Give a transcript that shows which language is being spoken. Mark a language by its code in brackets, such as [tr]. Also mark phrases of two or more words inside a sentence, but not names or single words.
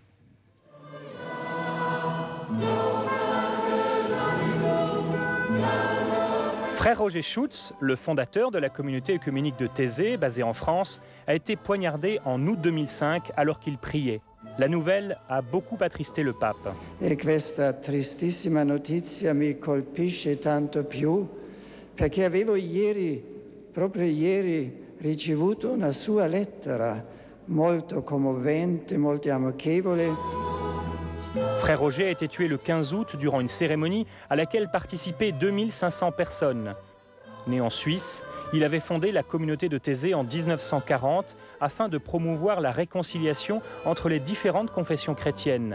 [fr] Frère Roger Schulz, le fondateur de la communauté œcuménique de Thésée, basée en France, a été poignardé en août 2005 alors qu'il priait. La nouvelle a beaucoup attristé le pape. [it] E questa tristissima notizia mi colpisce tanto più perché avevo proprio ieri, ricevuto una sua lettera molto commovente, molto amichevole. [fr] Frère Roger a été tué le 15 août durant une cérémonie à laquelle participaient 2500 personnes. Né en Suisse, Il avait fondé la communauté de Thésée en 1940 afin de promouvoir la réconciliation entre les différentes confessions chrétiennes.